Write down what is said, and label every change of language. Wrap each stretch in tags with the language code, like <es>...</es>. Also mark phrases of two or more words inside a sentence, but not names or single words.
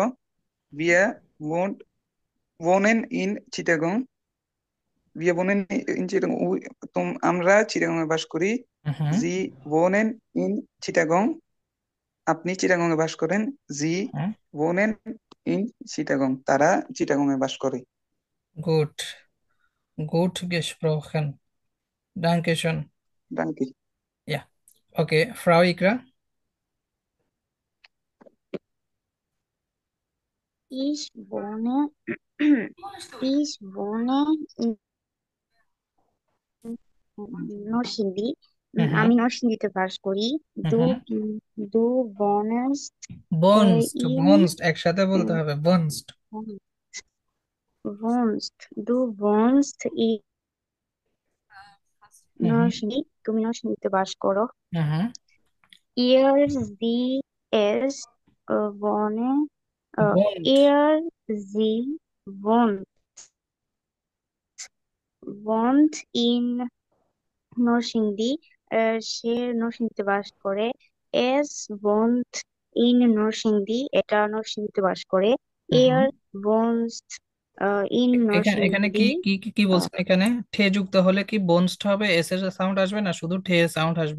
<de>Wir wohn wohnen in Chittagong, wir wohnen in Chittagong,</de> <bn>আমরা চিটাগং এ বাস করি। হুম।</bn> <de>Sie wohnen in Chittagong,</de> <bn>আপনি চিটাগং এ বাস করেন। জি হুম।</bn> <de>wohnen in Chittagong,</de> <bn>তারা চিটাগং এ বাস করে।</bn> <de>Gut, gut gesprochen, danke schön. ডানকে। Ja, okay, Frau Ikra. Ich wohne, ich wohne in নরসিংদী। হুম।</de> <bn>আমি নরসিংদীতে বাস করি। দু হুম।</bn> <de>দু wohnst বনস্ট, in</de> <bn>বনস্ট একসাথে বলতে হবে, বনস্ট।</bn> <de>du wohnst in হুম।</de> <bn>নরসিংদী, তুমি নরসিংদীতে বাস করো। হুম।</bn> <de>Ihr sie es wohnen, বন্ড। ihr sie wohnt, wohnt in নরসিংদী,</de> <bn>সে নরসিংদীতে বাস করে।</bn> <de>Es wohnt in Narsingdi,</de> <bn>এটা নরসিংদীতে বাস করে। হুম।</bn> <de>Er wohnt in</de> <bn>এখানে এখানে কি নরসিংদী, কি কি কি বলছেন? এখানে ঠে যুক্ত হলে কি বনস্ট হবে, এস এর সাউন্ড আসবে না, শুধু ঠে সাউন্ড আসবে?</bn>